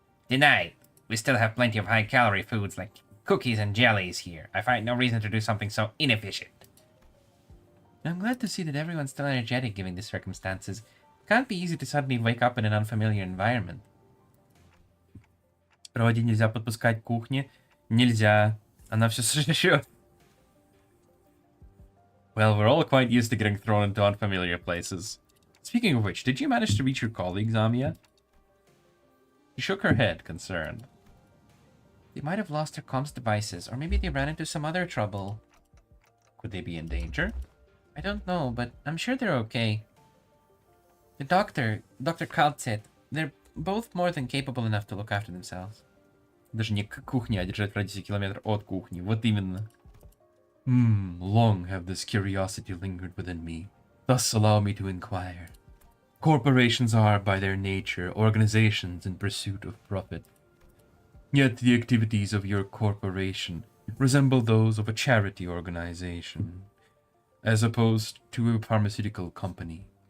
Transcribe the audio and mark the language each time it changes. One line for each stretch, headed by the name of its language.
English: Denied. We still have plenty of high-calorie foods like cookies and jellies here. I find no reason to do something so inefficient. I'm glad to see that everyone's still energetic given the circumstances. It can't be easy to suddenly wake up in an unfamiliar environment.
Russian: Роди нельзя подпускать к кухне. Нельзя. Она все сожрет.
English: Well, we're all quite used to getting thrown into unfamiliar places. Speaking of which, did you manage to reach your colleagues, Amia? She shook her head, concerned. They might have lost their comms devices, or maybe they ran into some other trouble. Could they be in danger? I don't know, but I'm sure they're okay. The Dr. Kalt said they're both more than capable enough to look after themselves.
Russian: Даже не к кухне, а держать в радиусе километра от кухни. Вот именно.
English: Long have this curiosity lingered within me. Thus allow me to inquire. Corporations are, by their nature, organizations in pursuit of profit. Yet the activities of your corporation resemble those of a charity organization, as opposed to a pharmaceutical company.